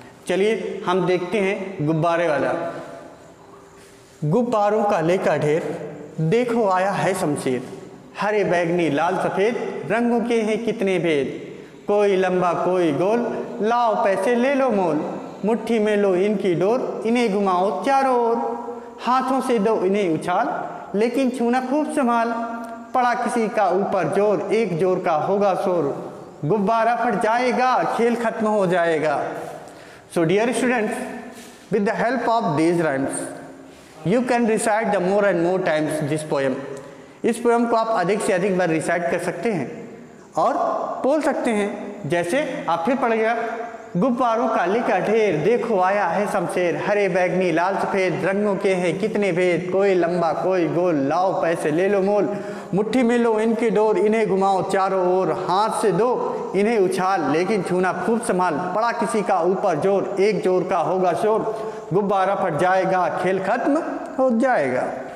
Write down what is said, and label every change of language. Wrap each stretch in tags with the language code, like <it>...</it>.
<hi>चलिए हम देखते हैं गुब्बारे वाला. गुब्बारों का लेका ढेर, देखो आया है शमशेर, हरे बैगनी लाल सफ़ेद, रंगों के हैं कितने भेद, कोई लंबा कोई गोल, लाओ पैसे ले लो मोल, मुट्ठी में लो इनकी डोर, इन्हें घुमाओ चारों ओर, हाथों से दो इन्हें उछाल, लेकिन छूना खूब संभाल, पड़ा किसी का ऊपर जोर, एक जोर का होगा शोर, गुब्बारा फट जाएगा, खेल खत्म हो जाएगा.</hi> <en>So dear students, with the help of these rhymes, you can recite the more and more times this poem.</en> <hi>इस पोएम को आप अधिक से अधिक बार रिसाइट कर सकते हैं और बोल सकते हैं. जैसे आप फिर पढ़िएगा. गुब्बारों का लेका ढेर, देखो आया है शमशेर, हरे बैगनी लाल सफ़ेद, रंगों के हैं कितने भेद, कोई लंबा कोई गोल, लाओ पैसे ले लो मोल, मुट्ठी में लो इनकी डोर, इन्हें घुमाओ चारों ओर, हाथ से दो इन्हें उछाल, लेकिन छूना खूब संभाल, पड़ा किसी का ऊपर जोर, एक जोर का होगा शोर, गुब्बारा फट जाएगा, खेल खत्म हो जाएगा.</hi>